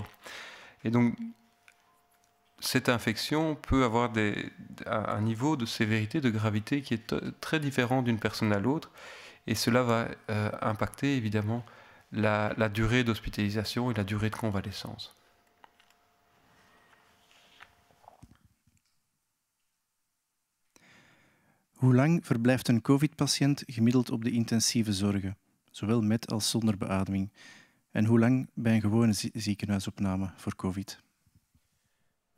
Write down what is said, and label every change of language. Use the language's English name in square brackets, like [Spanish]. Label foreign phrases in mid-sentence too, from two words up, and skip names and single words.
[French] Et donc, cette infection peut avoir un niveau de sévérité, de gravité qui est très différent d'une personne à l'autre. Et cela va impacter évidemment la durée d'hospitalisation et la durée de convalescence. [Dutch] Hoe lang verblijft een COVID-patiënt gemiddeld op de intensieve zorgen, zowel met als zonder beademing? En hoe lang bij een gewone ziekenhuisopname voor COVID?